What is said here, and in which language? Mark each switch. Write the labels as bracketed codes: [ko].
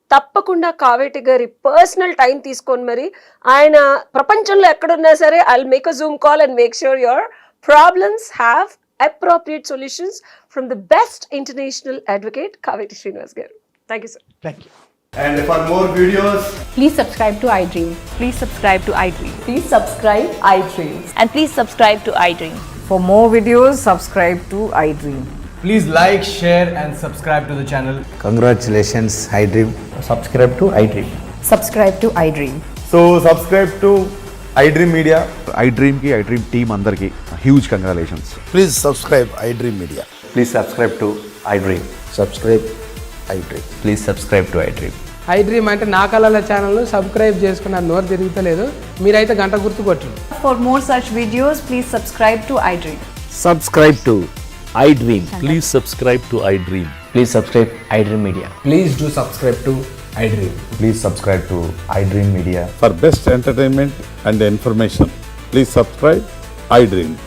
[te] తప్పకుండా కావేటి గారి personal time తీసుకొని మరి ఆయన ప్రపంచంలో ఎక్కడున్నా సరే [en] I'll make a Zoom call and make sure your problems have appropriate solutions from the best international advocate Kaveti Srinivas garu. Thank you sir. Thank you. And for more videos, Please subscribe to iDream. Please subscribe to iDream. Please subscribe iDream. And please subscribe to iDream. For more videos, subscribe to iDream. please like, share and subscribe to the channel. Congratulations, iDream. Subscribe to iDream. Subscribe to iDream. So subscribe to iDream Media. [te] iDream ki iDream team అందరికి huge congratulations. [en] Please subscribe iDream Media. Please subscribe to iDream. Subscribe iDream. Please subscribe to iDream. [te] iDream అంటే నా కళల channel subscribe చేసుకున్న నోరు తిరుగుతలేదు, మీరైతే గంట గుర్తు కొట్టండి. [en] For more such videos, please subscribe to iDream. Subscribe to iDream. Please subscribe to iDream. Please subscribe iDream Media. Please do subscribe to iDream. Please subscribe to iDream Media. For best entertainment and information, please subscribe iDream.